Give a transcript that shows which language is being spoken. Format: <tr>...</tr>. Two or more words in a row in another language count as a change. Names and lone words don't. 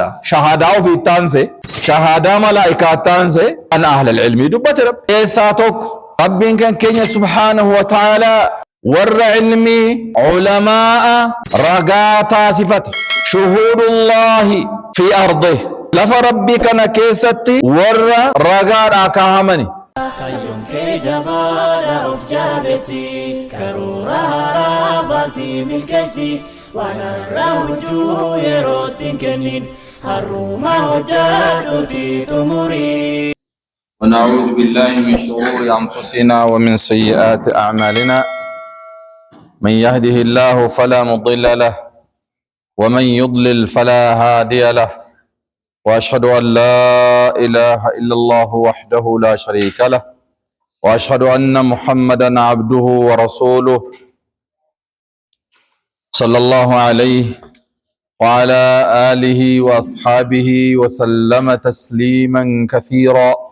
<om>Shahaadaa ofii taanse shahaadaa malaa'ikaa taanse an ahlal ilmii dubbate rabbi keessaa tokko rabbiin kan keenya</om> <ar>سبحانه وتعالى</ar> <om>warra ilmii ulamaa ragaa taasifate</om> <ar>شهود الله في أرضه</ar> <om>lafa rabbii kana keessatti warra ragaadhaa kaahamani. Kayyuun kee jabaadha of jabeessi karoora haaraa baasii milkeessi waan har'a hojjuu yerootti hin kennin har'uma hojjedhuuti xumurii.</om> <ar>ونعوذ بالله من شرور أنفسنا ومن سيئات أعمالنا من يهده الله فلا مضل له ومن يضلل فلا هادي له وأشهد أن لا إله إلا الله وحده لا شريك له وأشهد أن محمدا عبده ورسوله صلى الله عليه وعلى آله وأصحابه وسلم تسليما كثيرا.</ar>